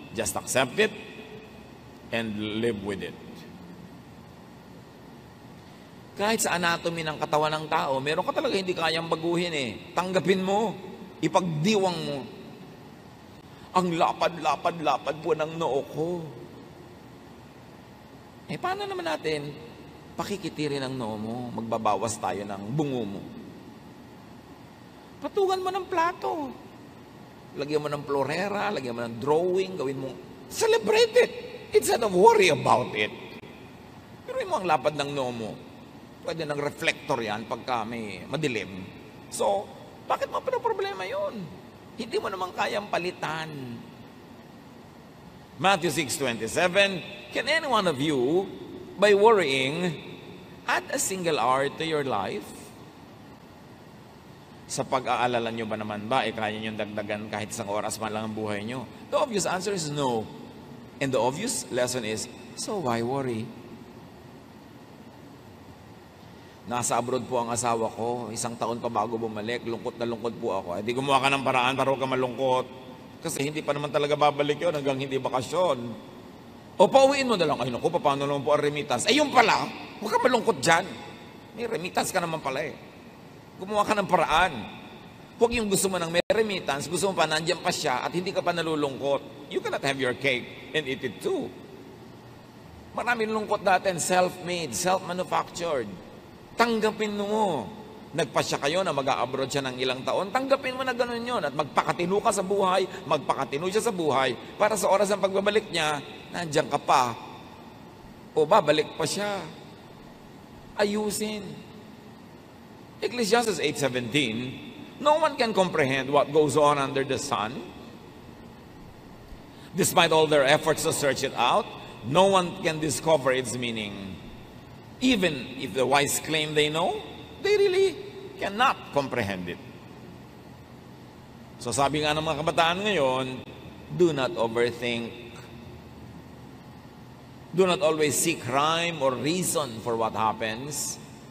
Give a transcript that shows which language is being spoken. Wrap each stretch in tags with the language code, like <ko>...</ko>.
<en>Just accept it and live with it.</en> <tl>Kahit sa anatomy ng katawan ng tao, meron ka talaga hindi kayang baguhin eh. Tanggapin mo. Ipagdiwang mo. Ang lapad-lapad-lapad po ng noo ko. Paano naman natin pakikitirin ang noo mo? Magbabawas tayo ng bungo mo. Patungan mo ng plato. Lagyan mo ng florera, lagyan mo ng drawing, gawin mo.</tl> <en>Celebrate it. Instead of worry about it.</en> <tl>Pero mo ang lapad ng noo mo. Pwede ng reflector yan pagka may madilim. So, bakit mo problema yun? Hindi mo naman kayang palitan.</tl> <en>Matthew 6:27, can any one of you, by worrying, add a single hour to your life?</en> <tl>Sa pag-aalala nyo ba naman ba, kaya nyo dagdagan kahit isang oras man lang ang buhay nyo?</tl> <en>The obvious answer is no. And the obvious lesson is, so why worry?</en> <tl>Nasa abroad po ang asawa ko, 1 taon pa bago bumalik, lungkot na lungkot po ako. Di gumawa ka ng paraan para huwag ka malungkot. Kasi hindi pa naman talaga babalik yun hanggang hindi bakasyon. O pauwiin mo na lang, ay naku, paano naman po ang remittance? Yun pala, huwag ka malungkot dyan. May remittance ka naman pala eh. Gumawa ka ng paraan. Huwag yung gusto mo ng may remittance, gusto mo pa nandiyan pa siya at hindi ka pa nalulungkot.</tl> <en>You cannot have your cake and eat it too.</en> <tl>Maraming lungkot natin, self-made, self-manufactured. Tanggapin mo. Nagpasya kayo na mag-a-abroad siya ng ilang taon, tanggapin mo na gano'n yun at magpakatino ka sa buhay, magpakatino siya sa buhay para sa oras ng pagbabalik niya, nandiyan ka pa. O babalik pa siya. Ayusin.</tl> <en>Ecclesiastes 8:17, no one can comprehend what goes on under the sun. Despite all their efforts to search it out, no one can discover its meaning. Even if the wise claim they know, they really cannot comprehend it.</en> <tl>So sabi nga ng mga kabataan ngayon,</tl> <en>do not overthink. Do not always seek rhyme or reason for what happens.</en>